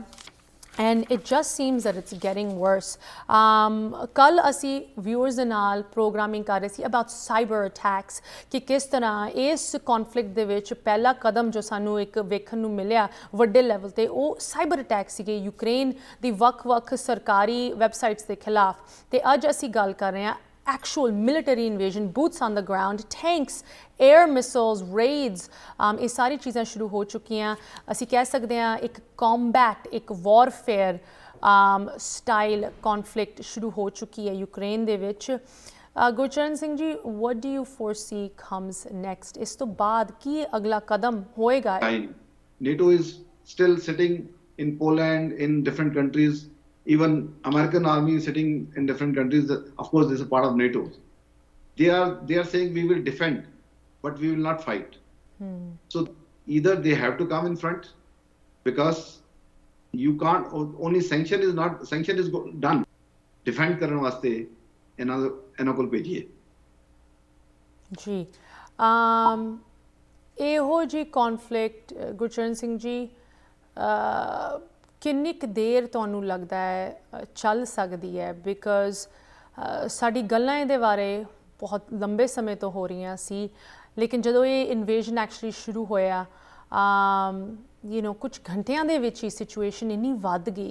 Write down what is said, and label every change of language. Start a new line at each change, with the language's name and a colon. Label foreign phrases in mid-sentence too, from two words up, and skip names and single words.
English: and it just seems that it's getting worse.
Punjabi: ਕੱਲ੍ਹ ਅਸੀਂ ਵਿਊਅਰਸ ਦੇ ਨਾਲ ਪ੍ਰੋਗਰਾਮਿੰਗ ਕਰ ਰਹੇ ਸੀ
English: about cyber attacks,
Punjabi: ਕਿ ਕਿਸ ਤਰ੍ਹਾਂ ਇਸ ਕੌਨਫਲਿਕਟ ਦੇ ਵਿੱਚ ਪਹਿਲਾ ਕਦਮ ਜੋ ਸਾਨੂੰ ਇੱਕ ਵੇਖਣ ਨੂੰ ਮਿਲਿਆ ਵੱਡੇ ਲੈਵਲ 'ਤੇ, ਉਹ
English: cyber attack
Punjabi: ਸੀਗੇ ਯੂਕਰੇਨ ਦੀ ਵੱਖ-ਵੱਖ ਸਰਕਾਰੀ ਵੈਬਸਾਈਟਸ ਦੇ ਖਿਲਾਫ। ਤੇ ਅੱਜ ਅਸੀਂ ਗੱਲ ਕਰ ਰਹੇ ਹਾਂ
English: actual military invasion, boots on the ground, tanks, air missiles, raids,
Punjabi: ਇਹ ਸਾਰੀ ਚੀਜ਼ਾਂ ਸ਼ੁਰੂ ਹੋ ਚੁੱਕੀਆਂ। ਅਸੀਂ ਕਹਿ ਸਕਦੇ ਹਾਂ ਇੱਕ combat, ਇੱਕ
English: warfare style conflict
Punjabi: ਸ਼ੁਰੂ ਹੋ ਚੁੱਕੀ ਹੈ ਯੂਕਰੇਨ ਦੇ ਵਿੱਚ। ਗੁਰਚਰਨ ਸਿੰਘ ਜੀ,
English: what do you foresee comes next?
Punjabi: ਇਸ ਤੋਂ ਬਾਅਦ ਕੀ ਅਗਲਾ ਕਦਮ ਹੋਏਗਾ?
English: NATO is still sitting in Poland, in different countries. Even American army is sitting in different countries. Of course, this is a part of NATO. They are saying we will defend, but we will not fight. So either they have to come in front, because you can't. Only sanction is done.
Punjabi: Defend ਕਰਨ ਵਾਸਤੇ ਇਹਨਾਂ ਕੋਲ ਭੇਜੀਏ ਜੀ। ਇਹੋ ਜੀ ਕੌਨਫਲਿਕਟ ਗੁਰਚਰਨ ਸਿੰਘ ਜੀ ਕਿੰਨੀ ਕੁ ਦੇਰ ਤੁਹਾਨੂੰ ਲੱਗਦਾ ਹੈ ਚੱਲ ਸਕਦੀ ਹੈ? ਬਿਕਾਜ਼ ਸਾਡੀ ਗੱਲਾਂ ਇਹਦੇ ਬਾਰੇ ਬਹੁਤ ਲੰਬੇ ਸਮੇਂ ਤੋਂ ਹੋ ਰਹੀਆਂ ਸੀ, ਲੇਕਿਨ ਜਦੋਂ ਇਹ
English: invasion actually
Punjabi: ਸ਼ੁਰੂ ਹੋਇਆ, ਕੁਝ ਘੰਟਿਆਂ ਦੇ ਵਿੱਚ ਹੀ ਸਿਚੁਏਸ਼ਨ ਇੰਨੀ ਵੱਧ ਗਈ।